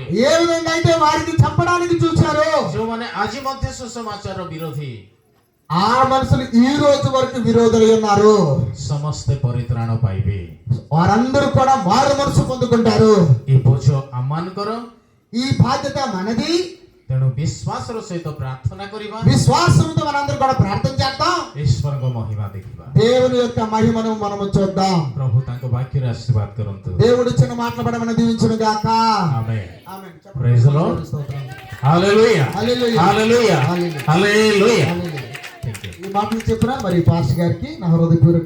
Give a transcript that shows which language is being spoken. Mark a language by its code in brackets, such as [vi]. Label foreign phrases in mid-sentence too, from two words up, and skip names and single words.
[te] ఏ విధంగా అయితే వారికి చంపడానికి చూశారో, [or] ଯେଉଁମାନେ ଆଜି ମଧ୍ୟ ସୁସମାଚାରର ବିରୋଧୀ, [te] ఆ మనుషులు ఈ రోజు వరకు విరోధులై ఉన్నారు. [or] ସମସ୍ତେ ପରିତ୍ରାଣ ପାଇବେ. [te] వారందరూ కూడా మారు మనసు పొందుకుంటారు. [or] ଏ ବୋଝ ଆମମାନଙ୍କର. [te] ఈ బాధ్యత మనది. [or] ତେଣୁ ବିଶ୍ୱାସର ସହିତ ପ୍ରାର୍ଥନା କରିବା, [te] విశ్వాసంతో మనందరూ కూడా ప్రార్థన చేద్దాం. [or] ଈଶ୍ୱରଙ୍କ ମହିମା ଦେଖିବା. [te] దేవుని యొక్క మహిమను మనము చూద్దాం. [or] ପ୍ରଭୁ ତାଙ୍କ ବାକ୍ୟରେ ଆଶୀର୍ବାଦ କରନ୍ତୁ. [te] దేవుడు చిన్న మాట్లాడమని దీవించును గాక. ఆమేన్. ఆమేన్. [en] Praise the Lord. [te] హల్లెలూయా. హల్లెలూయా. హల్లెలూయా. హల్లెలూయా. హల్లెలూయా. హల్లెలూయా. ఈ మాటలు చెప్పిన మరి పాస్టర్ గారికి నా హృదయపూర్వక